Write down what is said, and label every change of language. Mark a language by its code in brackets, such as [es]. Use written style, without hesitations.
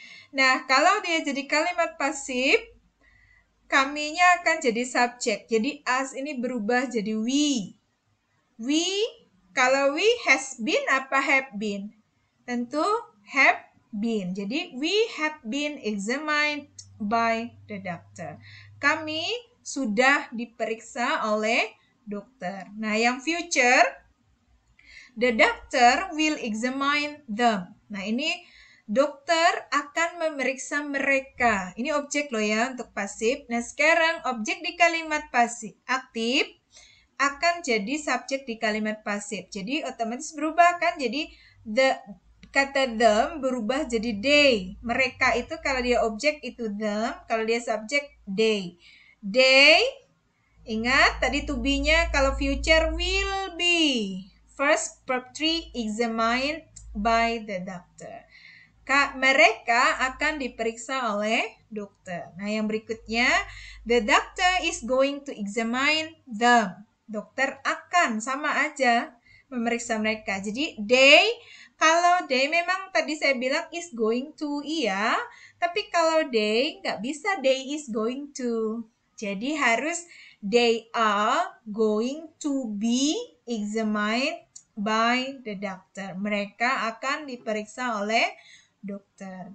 [id] Nah, kalau dia jadi kalimat pasif, kaminya akan jadi subjek. Jadi us ini berubah jadi we. We, kalau we has been apa have been? [en] Tentu have been. Jadi we have been examined by the doctor. [id] Kami sudah diperiksa oleh dokter. Nah, yang future, [en] the doctor will examine them. [id] Nah, ini dokter akan memeriksa mereka. Ini objek loh ya untuk pasif. Nah, sekarang objek di kalimat pasif aktif akan jadi subjek di kalimat pasif. Jadi otomatis berubah kan? Jadi kata them berubah jadi they. Mereka itu kalau dia objek itu them, kalau dia subjek they. They, ingat tadi to be-nya kalau future will be. [en] First verb 3 examined by the doctor. [id] Mereka akan diperiksa oleh dokter. Nah, yang berikutnya, [en] the doctor is going to examine them. [id] Dokter akan, sama aja, memeriksa mereka. Jadi, they, kalau they memang tadi saya bilang is going to, iya. Tapi kalau they, nggak bisa they is going to. Jadi, harus [en] they are going to be examined by the doctor. [id] Mereka akan diperiksa oleh dokter.